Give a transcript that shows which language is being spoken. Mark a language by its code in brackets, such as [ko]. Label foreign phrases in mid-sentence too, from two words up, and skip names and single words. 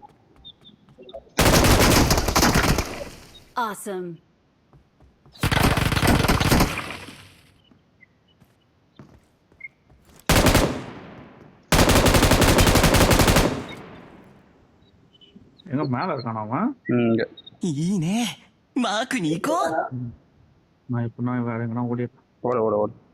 [en] Awesome. [ta] எங்க மேல இருக்கானா அவன் இங்க [ja] いいねマークに行こう [ta] நான் இப்ப நான் வேற எங்கனா ஓடி ஓட